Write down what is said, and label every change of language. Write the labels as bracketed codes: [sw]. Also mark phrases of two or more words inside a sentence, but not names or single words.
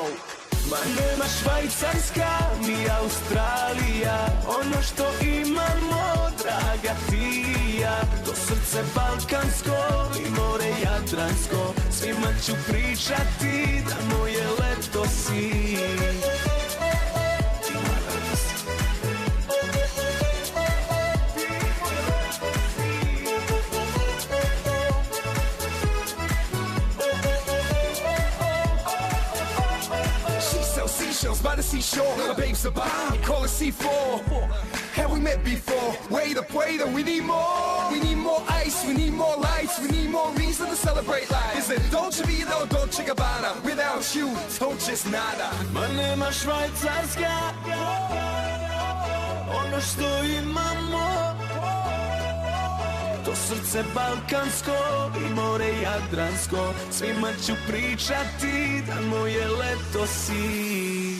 [sr] Ma nema Švajcarska ni Australija, ono što imamo, draga ti i ja. To srce balkansko i more Jadransko, svima ću pričati da moje leto si. Ti moje leto si. [en] Seashells by the seashore, my babe's a bomb, call it C4. Have we met before? Wait up, we need more. We need more ice, we need more lights, we need more reason to celebrate life. Is it Dolce Vita or Dolce Gabbana? Without you, Dolce's nada. [sr] Ma nema Švajcarska ono što imamo, to srce balkansko i more Jadransko, svima ću pričati da moje leto si.